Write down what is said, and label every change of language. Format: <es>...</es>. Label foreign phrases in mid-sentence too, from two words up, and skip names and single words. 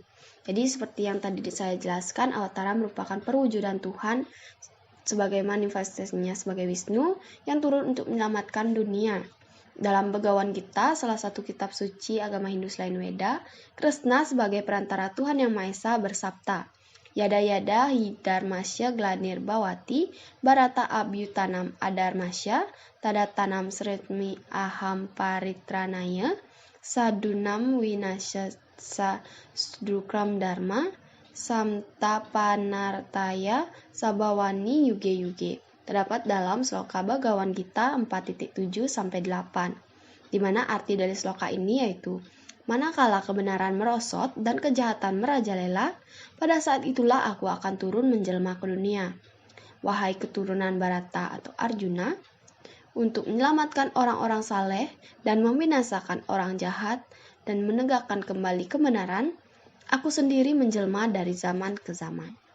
<id>Jadi, seperti yang tadi saya jelaskan, awatara merupakan perwujudan Tuhan sebagai manifestasinya sebagai Wisnu yang turun untuk menyelamatkan dunia. Dalam Begawan Gita, salah satu kitab suci agama Hindu selain Weda, Krishna sebagai perantara Tuhan Yang Maha Esa bersabda,</id> <sa>यदा-यदा हि धर्मस्य ग्लानिर् भवति, भारत अभ्युत्थानम् अधर्मस्य, तदात्मानं सृजामि अहम् परित्राणाय, साधूनां विनाशाय च दुष्कृताम् धर्म, संस्थापनार्थाय सम्भवामि युगे-युगे.</sa> <id>Terdapat dalam sloka Begawan Gita 4.7-8, di mana arti dari sloka ini yaitu, manakala kebenaran merosot dan kejahatan merajalela, pada saat itulah aku akan turun menjelma ke dunia. Wahai keturunan Bharata atau Arjuna, untuk menyelamatkan orang-orang saleh dan membinasakan orang jahat dan menegakkan kembali kebenaran, aku sendiri menjelma dari zaman ke zaman.</id>